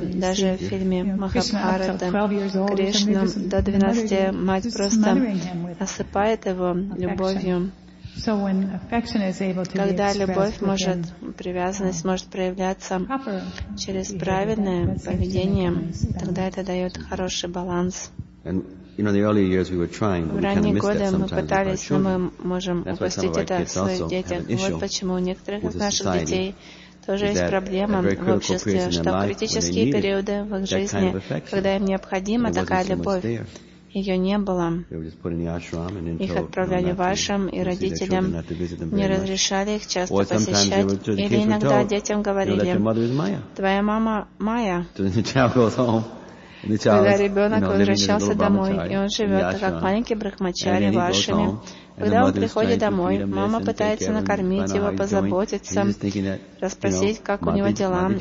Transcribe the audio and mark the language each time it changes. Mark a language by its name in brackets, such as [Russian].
[Russian] Даже в фильме «Махабхарата» Кришна до 12 мать просто осыпает его любовью. Когда любовь может, привязанность может проявляться через правильное поведение, тогда это дает хороший баланс. [English] You know, in the early years we were trying, but we kind of missed that sometimes with our children. That's why some of our kids also have an issue with the society. Is that a very critical period in their life when they need it, that kind of affection? [Russian] Когда им необходима такая любовь. Ее не было. Их отправляли в ашрам, и родителям не разрешали их часто посещать. Или иногда детям говорили: твоя мама майя. Когда ребенок возвращался домой, и он живет как маленький брахмачари в ашраме, когда он приходит домой, мама пытается накормить его, позаботиться, расспросить, как у него дела.